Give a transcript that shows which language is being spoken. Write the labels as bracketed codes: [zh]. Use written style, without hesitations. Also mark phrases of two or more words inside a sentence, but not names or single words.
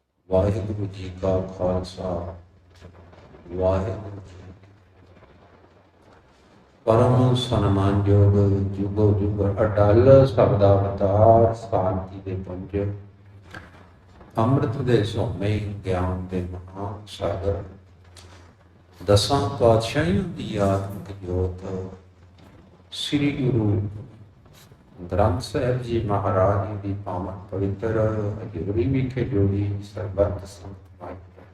[pa] ਵਾਹਿਗੁਰੂ ਜੀ ਕਾ ਖਾਲਸਾ ਵਾਹਿਗੁਰੂ ਜੀ ਪਰਮ ਸਨਮਾਨਯੋਗ ਜੁਗੋ ਜੁਗ ਅਟਲ ਸ਼ਬਦਾ ਅਵਤਾਰ ਸ਼ਾਂਤੀ ਦੇ ਪੁੰਜ ਅੰਮ੍ਰਿਤ ਦੇ ਸੋਮੇ ਗਿਆਨ ਦੇ ਮਹਾਨ ਸਾਗਰ ਦਸਾਂ ਪਾਤਸ਼ਾਹੀਆਂ ਦੀ ਆਤਮਿਕ ਜੋਤ ਸ੍ਰੀ ਗੁਰੂ ਗ੍ਰੰਥ ਸਾਹਿਬ ਜੀ ਮਹਾਰਾਜ ਜੀ ਦੀ ਪਾਵਨ ਪਵਿੱਤਰ ਹਜ਼ੂਰੀ ਵਿਖੇ ਜੋੜੀ ਸਰਬੱਤ ਸੰਗਤ ਮਾਈ।